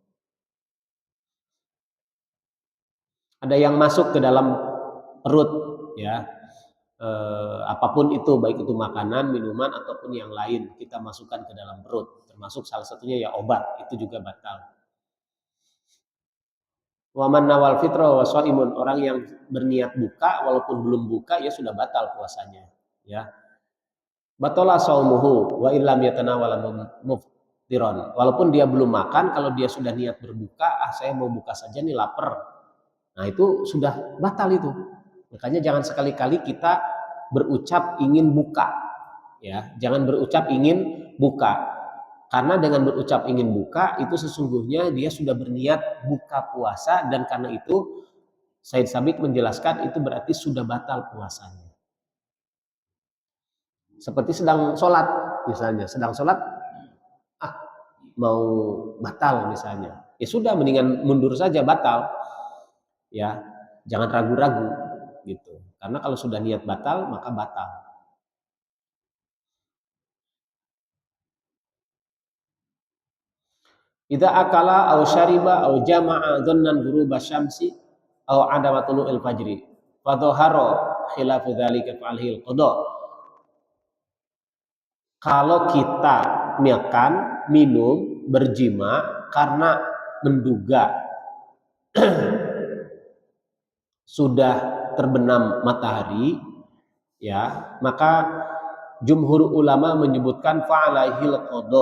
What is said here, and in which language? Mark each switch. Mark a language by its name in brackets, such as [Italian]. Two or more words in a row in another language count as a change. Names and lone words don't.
[Indonesian] Ada yang masuk ke dalam perut, ya, apapun itu, baik itu makanan, minuman ataupun yang lain, kita masukkan ke dalam perut, termasuk salah satunya ya obat, itu juga batal. [Arabic] ومن نوى الفطر وصائم, [Indonesian] orang yang berniat buka walaupun belum buka ya sudah batal puasanya, ya. [Arabic] بطل صومه وإن لم يتناول مفطرا. [Indonesian] Walaupun dia belum makan, kalau dia sudah niat berbuka, saya mau buka saja nih lapar. Nah, itu sudah batal itu. Makanya jangan sekali-kali kita berucap ingin buka, ya. Jangan berucap ingin buka. Karena dengan berucap ingin buka itu sesungguhnya dia sudah berniat buka puasa, dan karena itu Said Sabiq menjelaskan itu berarti sudah batal puasanya. Seperti sedang sholat misalnya, sedang sholat mau batal misalnya, ya sudah mendingan mundur saja, batal, ya jangan ragu-ragu gitu. Karena kalau sudah niat batal maka batal. [Arabic] إذا أكل أو شرب أو جامع ظانا غروب الشمس أو عدم طلوع الفجر فظهر خلاف ذلك فعليه القضاء. [Indonesian] Kalau kita makan, minum, berjima karena menduga sudah terbenam matahari, ya, maka jumhur ulama menyebutkan [Arabic] فعليه القضاء.